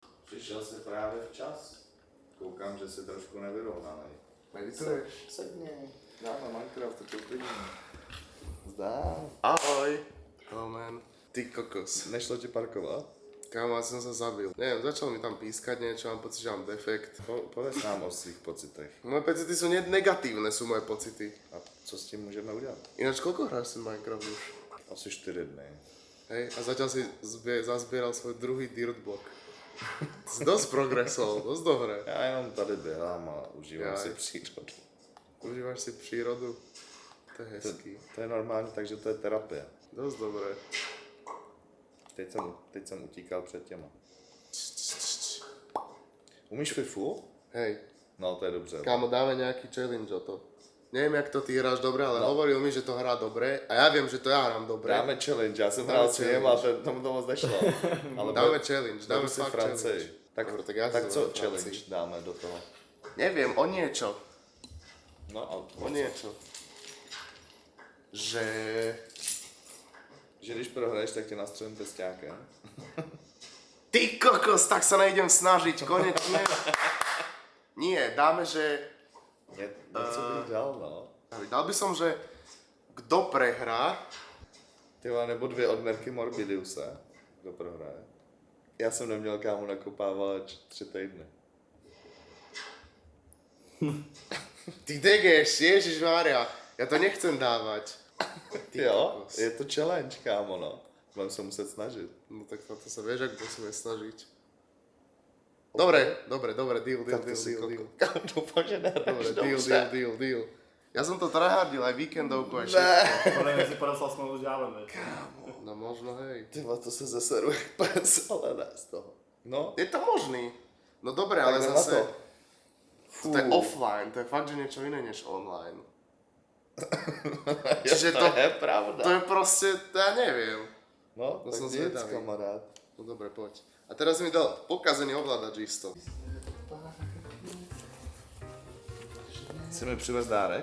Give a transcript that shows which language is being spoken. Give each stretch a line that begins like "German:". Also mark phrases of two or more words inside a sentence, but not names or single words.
Czech: Přišel jsi právě včas. Koukám, že jsi trošku nevyrovnaný. Medituješ? Sedni. Dáme Minecraft, to klidně. Zdá. Ahoj.
English: Hello man.
Czech: Ty kokos. Nešlo ti parkovat?
Slovak: Kámo, ja som sa zabil. Neviem, začalo mi tam pískať niečo, mám pocit, že mám defekt.
Czech: Povedz nám o svých pocitech.
Slovak: Moje pocity sú negatívne, sú moje pocity.
Czech: A co s tím můžeme udělat?
Slovak: Ináč, koľko hráš ten Minecraft už?
Czech: Asi 4 dny.
Slovak: Hej, a zatiaľ si zazbieral svoj druhý dirt block. Si dosť progresol, dosť dobré.
Czech: Já jenom tady běhám a užívám si přírodu. Užíváš si přírodu? To je hezký. To je normální, takže to je terapie.
Slovak: Dosť dobré.
Czech: Teď jsem utíkal před těma. Umíš FIFU?
Slovak: Hej,
Czech: No, to je dobře.
Slovak: kámo, dáme nejaký challenge o to. Neviem, jak to ty hráš dobre, ale hovoril mi, že to hrá dobre a ja viem, že to ja hrám dobre. Dáme challenge,
Czech: já jsem hrál s ním a tomu to moc nešlo. Ale Dáme challenge, dáme si fakt Francii. challenge. Tak,
Slovak: Dobre, tak ja si
Czech: tak co
Slovak: zoberiem
Czech: challenge Francii. dáme do toho?
Slovak: Neviem, o niečo. No a O niečo. Že
Czech: když prohraješ, tak tě nastřelím tesťákem.
Slovak: ty kokos, tak sa nejdem snažiť, konečne. Nie, dáme, že
Czech: Něco bych dal, no.
Slovak: dal by som, že kdo prehrá,
Czech: Ty vole, nebo 2 odmerky Morbidiuse. Kdo prohraje? Já jsem neměl kámo nakopávat 3 týdny.
Slovak: ty degeš, ježišmária, ja to nechcem dávať.
Czech: Ty Jo, kokos.
Slovak: je to challenge, kámo, no. Budem se muset snažit. No tak to sa vieš, ak musíme snažiť. Dobre, deal.
Czech: Kámo, doufám, že nehraješ
Slovak: Dobre, deal. Ja som to tryhardil aj víkendovku, aj všetko.
Czech: Podle mě si podepsal smlouvu s ďáblem, veď?
Slovak: No možno, hej.
Czech: Ty vole, to se zeseru jak pes, ale ne z toho. No, Je to možný. No dobre, ale tak jdem zase... na
Slovak: To je offline, to je fakt, že niečo iné než online. Čiže to je pravda. To je proste, to ja neviem. No, To tak som
Czech: nic,
Slovak: zvedavý.
Czech: kamarád.
Slovak: No dobre, poď. A teraz mi dal pokazený ovládač isto.
Czech: Chci mi přivez dárek?